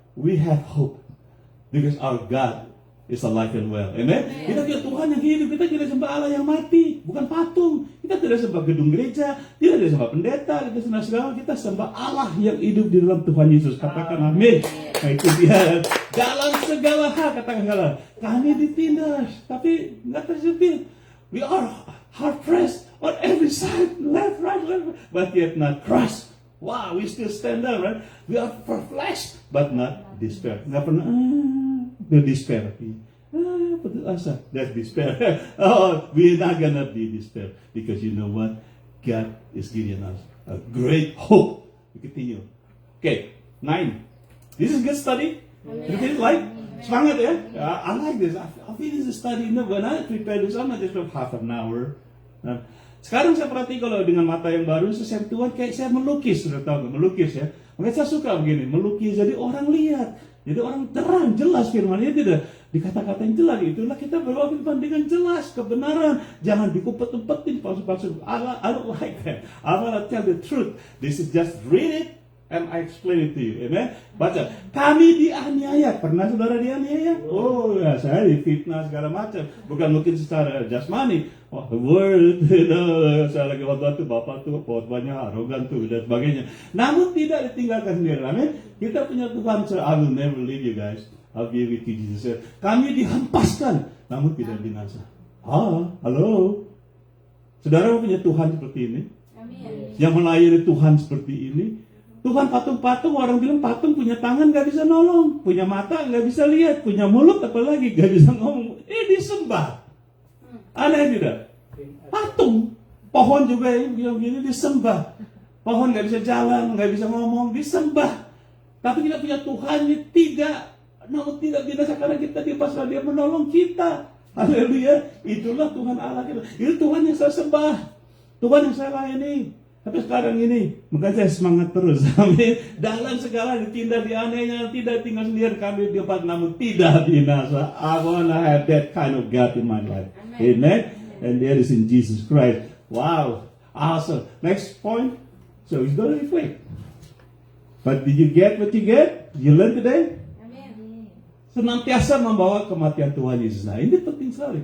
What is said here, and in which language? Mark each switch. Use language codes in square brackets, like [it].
[en] We have hope because our God is alive and well. Amen. [id] Kita punya Tuhan yang hidup. Kita tidak sembah Allah yang mati, bukan patung. Kita tidak sembah gedung gereja, tidak sembah pendeta, tidak sembah segala. Kita sembah Allah yang hidup di dalam Tuhan Yesus. Katakan amin. Nah, itu dia. Dalam segala hal, katakan segala. Kami ditindas, tapi nggak terjepit. [en] We are hard pressed on every side, left, right, but yet not crushed. Wow, we still stand up, right? We are perplexed, but not despair. [id] Nggak pernah despair. Putus asa. [en] That's despair. Oh, we're not gonna be despair because you know what? God is giving us a great hope. We continue. Okay, 9. This is good study. You feel like? [id] Semangat ya? [en] I like this. I feel this is study. No, when I prepare this, I'm not just for half an hour. [id] Nah, sekarang saya perhati kalau dengan mata yang baru, saya Tuhan kayak saya melukis, sudah tahu melukis ya. Makanya saya suka begini, melukis jadi orang lihat, jadi orang terang, jelas firman-Nya tidak dikata-katain jelas. Itulah kita berbawa firman dengan jelas, kebenaran, jangan dikumpet-kumpetin palsu-palsu. [en] I don't like that. I want to tell the truth. This is just read it and I explain it to you. [id] Amen. Baca. Kami dianiaya. Pernah saudara dianiaya? Oh ya, saya difitnah segala macam. Bukan mungkin secara jasmani. [en] Oh, the word, [id] saya lagi waktu bapak tuh, khotbahnya arogan tuh dan sebagainya. Namun tidak ditinggalkan sendiri. Amin. Kita punya Tuhan. [en] I will never leave you guys. I'll be with you, Jesus said. [id] Kami dihempaskan, namun tidak binasa. Halo. Saudara punya Tuhan seperti ini? Amin. Yang melayani Tuhan seperti ini? Tuhan patung-patung, orang bilang patung punya tangan gak bisa nolong, punya mata gak bisa lihat, punya mulut apalagi gak bisa ngomong. Disembah. Aneh tidak? Patung. Pohon juga yang begini disembah. Pohon gak bisa jalan, gak bisa ngomong, disembah. Tapi kita punya Tuhan yang tidak binasa karena kita dipasrah, Dia menolong kita. Haleluya. Itulah Tuhan Allah kita. Itu Tuhan yang saya sembah. Tuhan yang saya layani. Tapi sekarang ini, makanya saya semangat terus. Amin. Dalam segala ditindas, dianiaya, tidak tinggal sendiri kami di tempat, namun tidak binasa. [en] I wanna have that kind of God in my life. Amen. And that is in Jesus Christ. Wow. Awesome. Next point. So he's going to reflect. But did you get what you get? You learn today? [id] Senantiasa membawa kematian Tuhan Yesus. Nah, ini penting sekali.